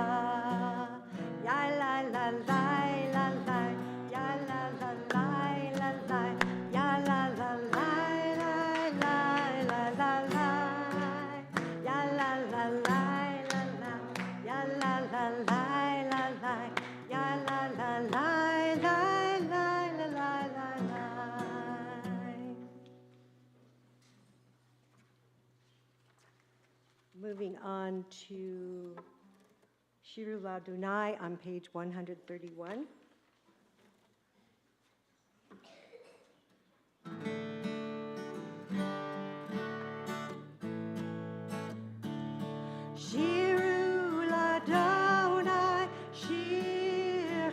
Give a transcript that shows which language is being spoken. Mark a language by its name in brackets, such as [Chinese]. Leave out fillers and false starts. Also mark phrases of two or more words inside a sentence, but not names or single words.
[English] Ya la la la la la, ya la la la la la, ya la la la la la la la la, ya la la la la la, ya la la la la la, ya la la la la la la la la. Moving on to Shiru Ladunai on page 131. Shiru Ladunai, Shir